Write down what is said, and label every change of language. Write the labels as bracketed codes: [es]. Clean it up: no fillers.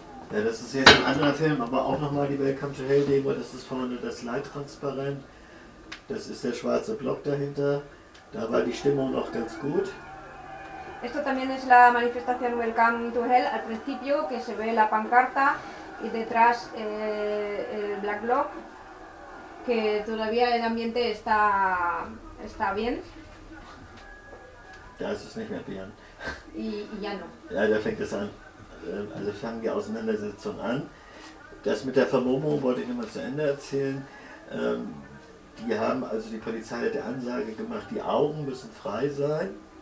[de] Ja, das ist jetzt ein anderer Film, aber auch nochmal die Welcome to Hell Demo. Das ist vorne das Leittransparent. Das ist der schwarze Block dahinter. Da war die Stimmung noch ganz gut. [es] Esto también es la manifestación Welcome to Hell al principio, que se ve la pancarta y detrás el black block, que todavía el ambiente está bien. [de] Da ist es nicht mehr bien. [es] Y ya no. [de] Ja, da fängt es an. Also fangen die Auseinandersetzung an. Das mit der Vermummung wollte ich nochmal zu Ende erzählen. Die haben also die Polizei hat die Ansage gemacht, die Augen müssen frei sein.